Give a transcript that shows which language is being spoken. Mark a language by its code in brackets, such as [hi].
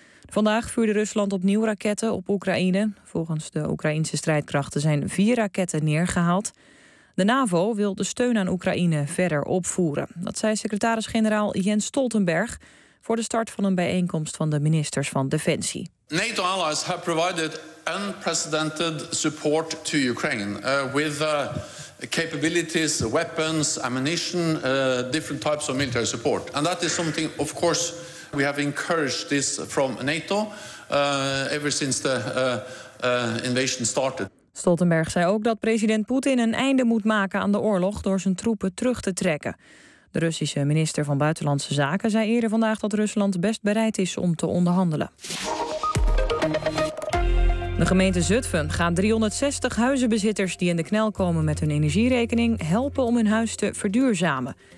[nl] Vandaag vuurde Rusland opnieuw raketten op Oekraïne. Volgens de Oekraïnse strijdkrachten zijn 4 raketten neergehaald. De NAVO wil de steun aan Oekraïne verder opvoeren. Dat zei secretaris-generaal Jens Stoltenberg voor de start van een bijeenkomst van de ministers van Defensie. [en] NATO allies have provided unprecedented support to Ukraine with capabilities, weapons, ammunition, different types of military support. And that is something, of course, we have encouraged this from NATO ever since the invasion started. [nl] Stoltenberg zei ook dat president Poetin een einde moet maken aan de oorlog door zijn troepen terug te trekken. De Russische minister van Buitenlandse Zaken zei eerder vandaag dat Rusland best bereid is om te onderhandelen. De gemeente Zutphen gaat 360 huizenbezitters die in de knel komen met hun energierekening helpen om hun huis te verduurzamen.